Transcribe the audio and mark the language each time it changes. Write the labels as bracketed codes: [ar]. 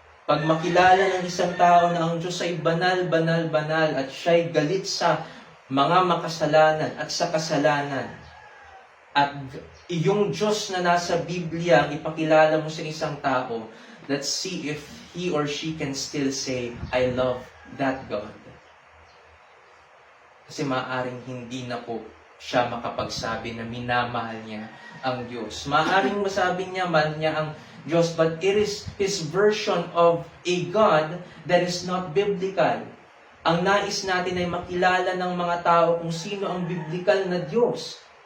[tl] Pag makilala ng isang tao na ang Diyos ay banal, banal, banal, at siya'y galit sa mga makasalanan at sa kasalanan, at yung Diyos na nasa Biblia ang ipakilala mo sa isang tao, [en] let's see if he or she can still say, I love that God. [tl] Kasi maaaring hindi na po siya makapagsabi na minamahal niya ang Diyos. Maaaring masabi niya, mahal niya ang Diyos, [en] but it is his version of a God that is not biblical. [tl] Ang nais natin ay makilala ng mga tao kung sino ang biblical na Diyos.